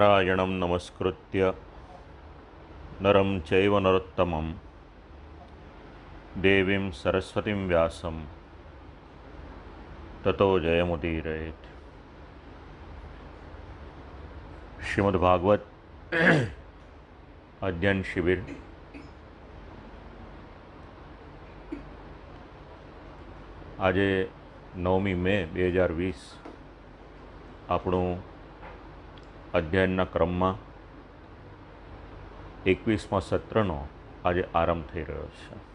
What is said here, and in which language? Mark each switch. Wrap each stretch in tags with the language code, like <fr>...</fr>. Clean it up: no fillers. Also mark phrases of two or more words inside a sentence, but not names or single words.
<sa>नारायणं नमस्कृत्य नरं चैव नरोत्तमं देवीं सरस्वतीं व्यासं ततो जयमुदीरयेत्।</sa> <gu>શ્રીમદ્ભાગવત અધ્યયન શિબિર આજે 9મી મે 2020 આપણું અધ્યયનના ક્રમમાં 21મા સત્રનો આજે આરંભ થઈ રહ્યો છે।</gu>